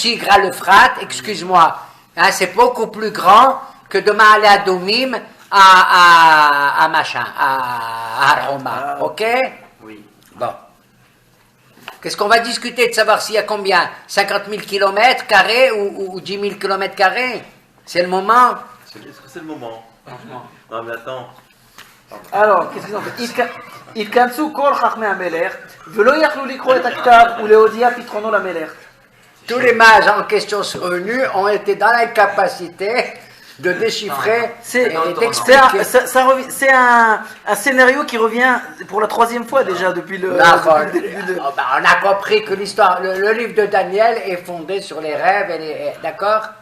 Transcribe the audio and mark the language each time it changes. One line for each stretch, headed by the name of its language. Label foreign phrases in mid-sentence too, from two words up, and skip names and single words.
French: Tigre à l'Euphrate, excuse-moi, hein, c'est beaucoup plus grand que de Maale Domim à machin, à Roma, ok? Oui. Bon. Qu'est-ce qu'on va discuter de savoir s'il y a combien? 50 000 km carrés ou 10 000 km carrés? C'est le moment? Est-ce que c'est le moment? Franchement. Non, mais attends. Alors, qu'est-ce qu'ils ont fait?
Hebrew: התכנסו כל חכמי המלך ולא יכלו לקרוא את הכתב ולהודיע פתרונו למלך.
French: Tous les mages en question venus ont été dans l'incapacité de déchiffrer et d'expliquer. C'est un scénario qui revient pour la troisième fois déjà depuis le début de... On a compris que l'histoire, le livre de Daniel est fondé sur les rêves, d'accord?